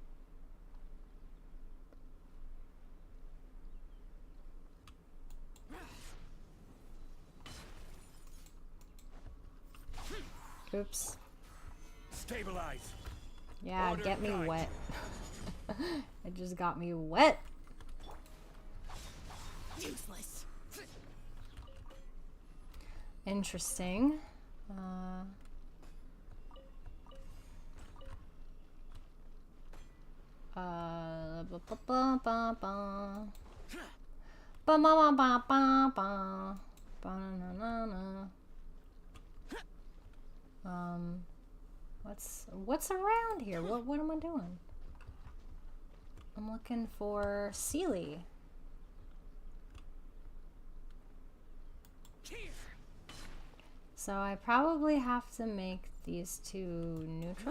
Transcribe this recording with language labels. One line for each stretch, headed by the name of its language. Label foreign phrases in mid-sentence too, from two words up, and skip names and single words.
English: Oops. Stabilize. Yeah, Order get me guide. wet. It just got me wet. Useless. Interesting. Ba ba ba ba ba. Ba ba ba ba ba ba. Ba na na na. What's around here? What am I doing? I'm looking for Sealy. So I probably have to make these two neutral.